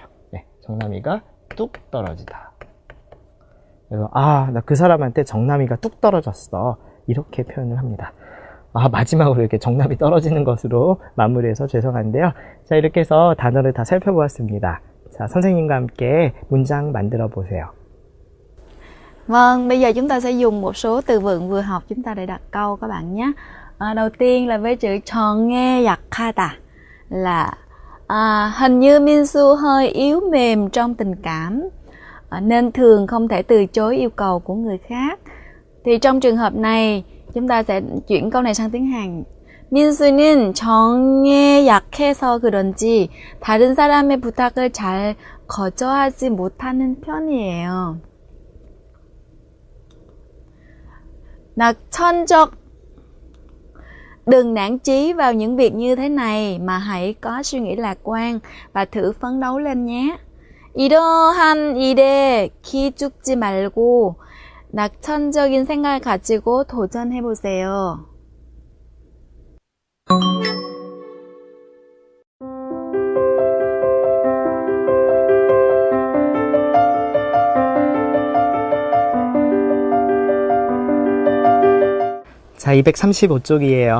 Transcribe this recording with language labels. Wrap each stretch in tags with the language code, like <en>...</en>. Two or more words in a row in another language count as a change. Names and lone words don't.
<ko>네, 정남이가 뚝 떨어지다. 그래서 나 그 사람한테 정남이가 뚝 떨어졌어. 이렇게 표현을 합니다. 마지막으로 이렇게 정남이 떨어지는 것으로 마무리해서 죄송한데요. 자, 이렇게 해서 단어를 다 살펴보았습니다. 자, 선생님과 함께 문장 만들어 보세요.</ko> <vi>Vâng, bây giờ chúng ta sẽ dùng một số từ vựng vừa học chúng ta để đặt câu các bạn nhé. Đầu tiên là với chữ</vi> <ko>정에 약하다</ko> <vi>là hình như Minsu hơi yếu mềm trong tình cảm nên thường không thể từ chối yêu cầu của người khác. Thì trong trường hợp này chúng ta sẽ chuyển câu này sang tiếng Hàn.</vi> <ko>민수는 정에 약해서 그런지 다른 사람의 부탁을 잘 거절하지 못하는 편이에요. 낙천적.</ko> <vi>Đừng nản chí vào những việc như thế này mà hãy có suy nghĩ lạc quan và thử phấn đấu lên nhé.</vi> <ko>이러한 일에 기죽지 말고 낙천적인 생각을 가지고 도전해 보세요. 자, 235쪽이에요.</ko>